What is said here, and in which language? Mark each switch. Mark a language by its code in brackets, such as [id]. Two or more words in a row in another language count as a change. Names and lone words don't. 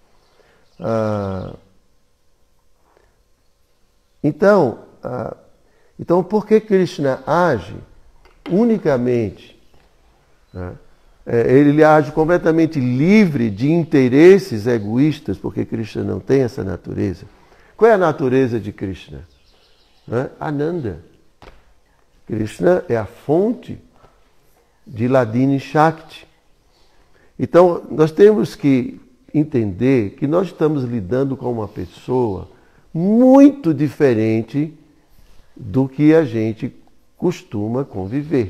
[pt] Então, por que Krishna age unicamente? Né? Ele age completamente livre de interesses egoístas, porque Krishna não tem essa natureza. Qual é a natureza de Krishna? Ananda. Krishna é a fonte de [sa] ह्लादिनी शक्ति. [pt] Então, nós temos que entender que nós estamos lidando com uma pessoa muito diferente do que a gente costuma conviver.